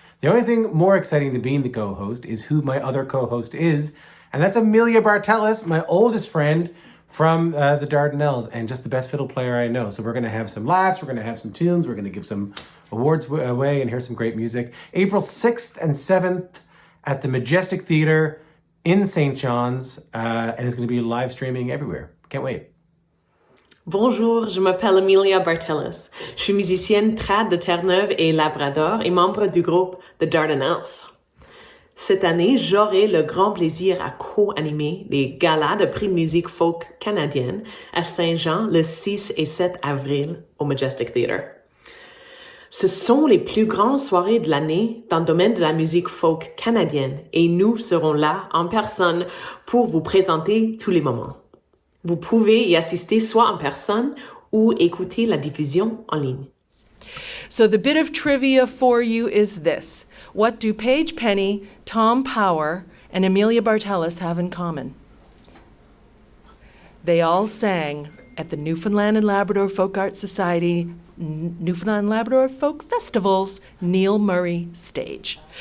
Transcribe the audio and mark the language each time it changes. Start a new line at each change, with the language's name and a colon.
English: The only thing more exciting than being the co-host is who my other co-host is, and that's Emilia Bartellas, my oldest friend from the Dardanelles, and just the best fiddle player I know. So we're going to have some laughs, we're going to have some tunes, we're going to give some awards away and hear some great music. April 6th and 7th at the Majestic Theatre in St. John's, and it's going to be live streaming everywhere. Can't wait.
French: Bonjour, je m'appelle Emilia Bartellas. Je suis musicienne trad de Terre-Neuve et Labrador et membre du groupe The Dardanelles. Cette année, j'aurai le grand plaisir à co-animer les galas de prix de musique folk canadienne à Saint-Jean le 6 et 7 avril au Majestic Theatre. Ce sont les plus grandes soirées de l'année dans le domaine de la musique folk canadienne et nous serons là en personne pour vous présenter tous les moments. Vous pouvez y assister soit en personne ou écouter la diffusion en ligne.
English: So the bit of trivia for you is this. What do Paige Penney, Tom Power, and Emilia Bartellas have in common? They all sang at the Newfoundland and Labrador Folk Arts Society Newfoundland and Labrador Folk Festival's Neil Murray stage.